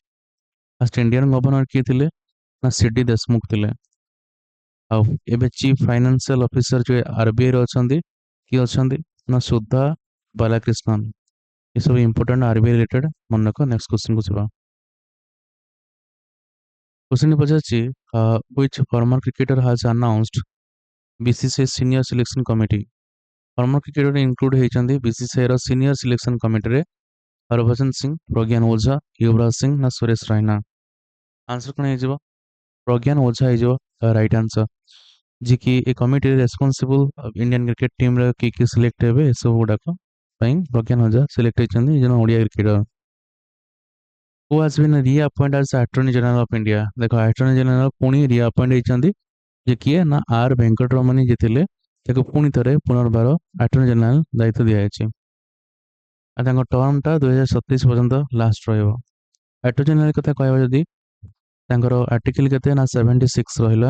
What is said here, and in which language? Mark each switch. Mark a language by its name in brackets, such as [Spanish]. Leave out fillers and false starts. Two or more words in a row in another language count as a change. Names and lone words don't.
[English] first Indian governor [Odia] କିଏ ଥିଲେ? ନା ସିଡି ଦେଶମୁଖ ଥିଲେ। ଆଉ ଏବେ [English] chief financial officer [Odia] ଯୋଉ ଆରବିଆଇ ର ଅଛନ୍ତି, କିଏ ଅଛନ୍ତି? ନା ସୁଧା ବାଲାକ୍ରିଷ୍ଣନ। ଏସବୁ [English] important RBI related, [Odia] ମନେ ରଖ। [English] next questionକୁ ଯିବା। क्वेश्चन पचार which former cricketer has announced BCCI senior selection committee? former cricketer include [Odia] ହେଇଛନ୍ତି BCCI ର [English] senior selection committee [Odia] ରେ ହରଭଜନ ସିଂ, ପ୍ରଜ୍ଞାନ ଓଝା, ୟୁବରାଜ ସିଂ ନା ସୁରେଶ ରାଇନା? ଆନ୍ସର କଣ ହେଇଯିବ? ପ୍ରଜ୍ଞାନ ଓଝା ହେଇଯିବ [English] right answer. [Odia] ଯିଏ କି ଏ କମିଟି [English] responsible Indian cricket team [Odia] ରେ କିଏ କିଏ ସିଲେକ୍ଟ ହେବେ ଏସବୁ ଗୁଡାକ ପାଇଁ ପ୍ରଜ୍ଞାନ ଓଝା ସିଲେକ୍ଟ ହେଇଛନ୍ତି, ଜଣେ ଓଡ଼ିଆ କ୍ରିକେଟର। [English] Who has been reappointed as Attorney General of India? [Odia] ଦେଖ [English] Attorney General [Odia] ପୁଣି reappoint ହେଇଛନ୍ତି, ଯେ କିଏ? ନା ଆର୍ ଭେଙ୍କଟରମଣି ଯିଏ ଥିଲେ, ତାକୁ ପୁଣି ଥରେ ପୁନର୍ବାର [English] Attorney General [Odia] ଦାୟିତ୍ୱ ଦିଆଯାଇଛି। ଆଉ ତାଙ୍କ ଟର୍ମଟା 2027 ପର୍ଯ୍ୟନ୍ତ ଲାଷ୍ଟ ରହିବ। [English] Attorney General [Odia] କଥା କହିବା ଯଦି, ତାଙ୍କର ଆର୍ଟିକଲ କେତେ? ନା 76 ରହିଲା।